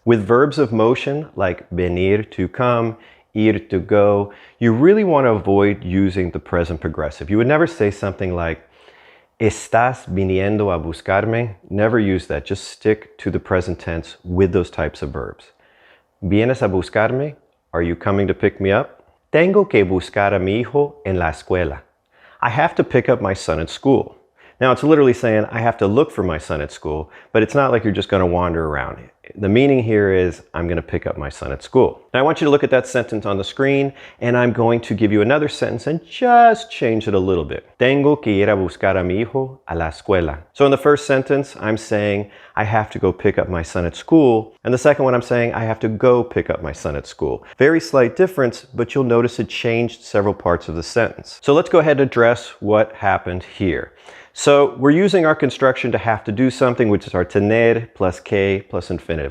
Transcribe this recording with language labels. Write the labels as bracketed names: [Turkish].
[English] With verbs of motion like venir, to come, ir, to go, you really want to avoid using the present progressive. You would never say something like, [Spanish] ¿Estás viniendo a buscarme? [English] Never use that. Just stick to the present tense with those types of verbs. [Spanish] ¿Vienes a buscarme? [English] Are you coming to pick me up? [Spanish] Tengo que buscar a mi hijo en la escuela. [English] I have to pick up my son at school. Now, it's literally saying I have to look for my son at school, but it's not like you're just going to wander around. The meaning here is I'm going to pick up my son at school. Now, I want you to look at that sentence on the screen, and I'm going to give you another sentence and just change it a little bit. [Spanish] Tengo que ir a buscar a mi hijo a la escuela. [English] So in the first sentence, I'm saying I have to go pick up my son at school, and the second one I'm saying I have to go pick up my son at school. Very slight difference, but you'll notice it changed several parts of the sentence. So let's go ahead and address what happened here. So we're using our construction to have to do something, which is our tener plus que plus infinitive.